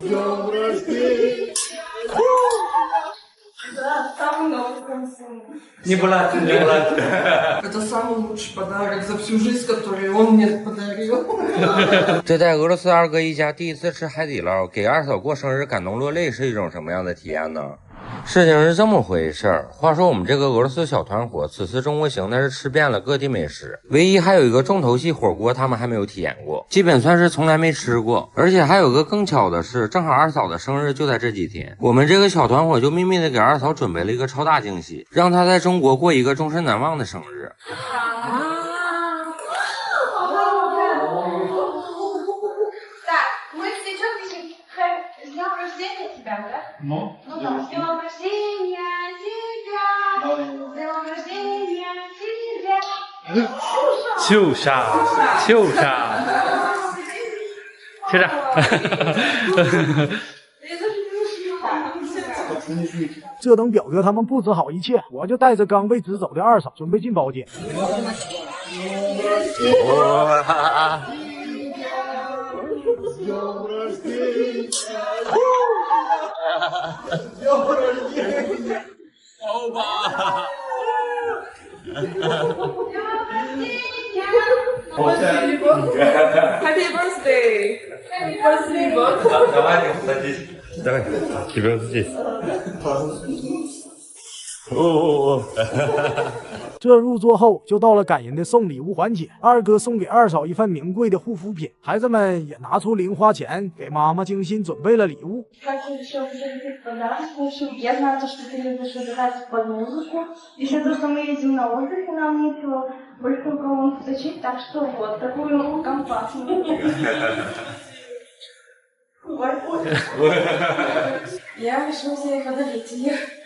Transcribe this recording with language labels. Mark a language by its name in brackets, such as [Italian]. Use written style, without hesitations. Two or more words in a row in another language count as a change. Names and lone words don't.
[Russian] Не была, не была. Это самый лучший подарок за всю жизнь, который он мне подарил. [Chinese] 这带俄罗斯二哥一家第一次吃海底捞，给二嫂过生日感动落泪，是一种什么样的体验呢？事情是这么回事儿。话说我们这个俄罗斯小团伙此次中国行，那是吃遍了各地美食，唯一还有一个重头戏火锅，他们还没有体验过，基本算是从来没吃过。而且还有个更巧的是，正好二嫂的生日就在这几天，我们这个小团伙就秘密的给二嫂准备了一个超大惊喜，让她在中国过一个终身难忘的生日。 [Russian] Ну там, с днем рождения тебя, с днем рождения тебя. [Chinese] 秀莎，秀莎，秀莎。这等表哥他们布置好一切，我就带着刚被支走的二嫂准备进包间。欧巴 [English] Happy birthday! Happy birthday! [Russian] Давайте, садись. Давай. Тебе вот здесь. [Chinese] 这入座后就到了感人的送礼物环节，二哥送给二嫂一份名贵的护肤品，孩子们也拿出零花钱给妈妈精心准备了礼物。 [Russian] Я знаю, что ты любишь играть под музыку. Еще то, что мы едем на отдых, и нам нечего больше у кого заточить, так что вот такую компактную. Я решила тебе подарить ее.